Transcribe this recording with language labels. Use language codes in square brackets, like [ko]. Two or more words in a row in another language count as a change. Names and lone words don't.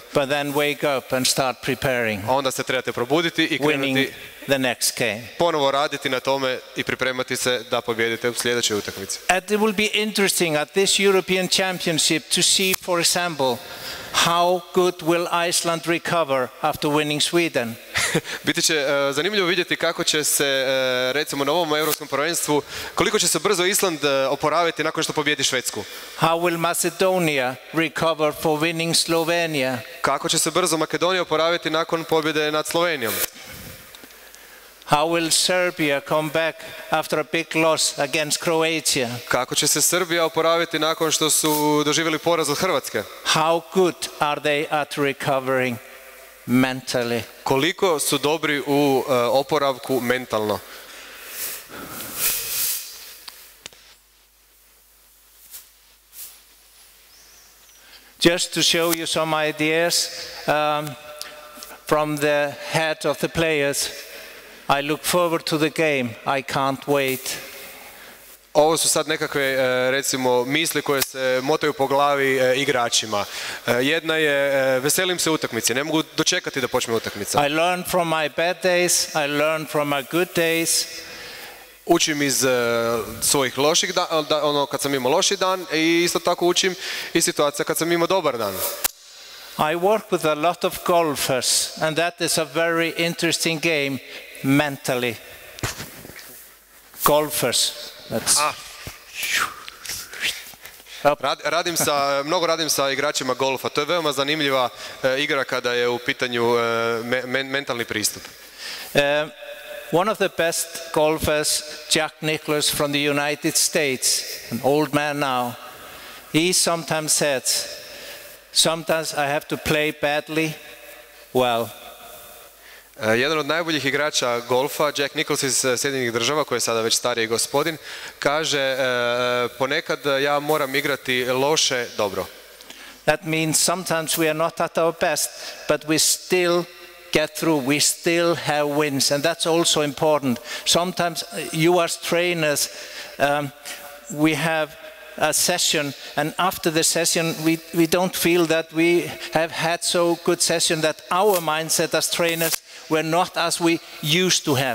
[en] But then wake up and start preparing. [hr] Onda se trebate probuditi i krenuti [en] the next game. [hr] Ponovo raditi na tome i pripremati se da pobijedite u sljedećoj utakmici. [en] It will be interesting at this European Championship to see, for example, how good will Iceland recover after winning Sweden. [hr] Biti će zanimljivo vidjeti kako će se, recimo na ovom europskom prvenstvu, koliko će se brzo Island oporaviti nakon što pobjedi Švedsku. [en] How will Macedonia recover for winning Slovenia? [hr] Kako će se brzo Makedonija oporaviti nakon pobjede nad Slovenijom? [en] How will Serbia come back after a big loss against Croatia? [hr] Kako će se Srbija oporaviti nakon što su doživjeli poraz od Hrvatske? [en] How good are they at recovering mentally? [hr] Koliko su dobri u oporavku mentalno? [en] Just to show you some ideas from the head of the players. I look forward to the game. I can't wait. [hr] Ovo su sad nekakve, recimo, misli koje se motaju po glavi igračima. Jedna je, veselim se utakmici, ne mogu dočekati da počne utakmica. [en] I learn from my bad days, I learn from my good days. [hr] Učim iz svojih loših dana, ono kad sam imao loši dan, i isto tako učim iz situacija kad sam imao dobar dan. [en] I work with a lot of golfers, and that is a very interesting game mentally. Golfers. [hr] Mnogo radim sa igračima golfa. To je veoma zanimljiva igra kada je u pitanju mentalni pristup. [en] One of the best golfers, Jack Nicklaus from the United States, an old man now, he sometimes says, sometimes I have to play badly well. [hr] Jedan od najboljih igrača golfa, Jack Nicklaus iz Sjedinjenih Država, koji je sada već stariji gospodin, kaže ponekad ja moram igrati loše dobro. [en] That means sometimes we are not at our best, but we still get through, we still have wins, and that's also important. Sometimes you as trainers, we have a session, and after the session we don't feel that we have had so good session that our mindset as trainers were not as we used to have.